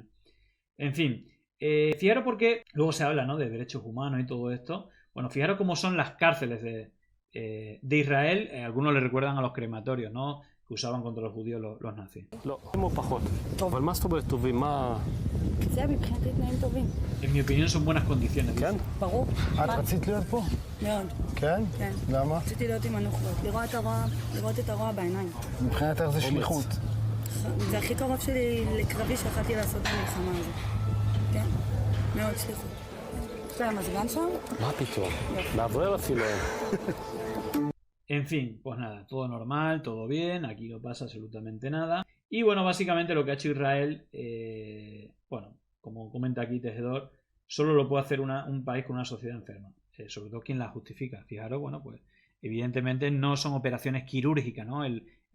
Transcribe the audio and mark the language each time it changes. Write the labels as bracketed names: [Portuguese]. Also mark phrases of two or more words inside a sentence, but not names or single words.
[Spanish] En fin, fijaros, porque luego se habla, ¿no?, de derechos humanos y todo esto. Bueno, fijaros cómo son las cárceles de Israel. Algunos le recuerdan a los crematorios, ¿no?, que usaban contra los judíos los nazis. En mi opinión son buenas condiciones. [Hebrew] זה הכי קרוב שלי לקרבי שיכולתי לעשות במלחמה הזאת. כן? מאוד שליחות. יש להם מזגן שם? מה פתאום? לעבור אפילו. [Spanish] En fin, pues nada, todo normal, todo bien, aquí no pasa absolutamente nada. Y bueno, básicamente lo que ha hecho Israel, bueno, como comenta aquí Tejedor, solo lo puede hacer un país con una sociedad enferma. Sobre todo quien la justifica. Fijaros, bueno, pues evidentemente no son operaciones quirúrgicas, ¿no?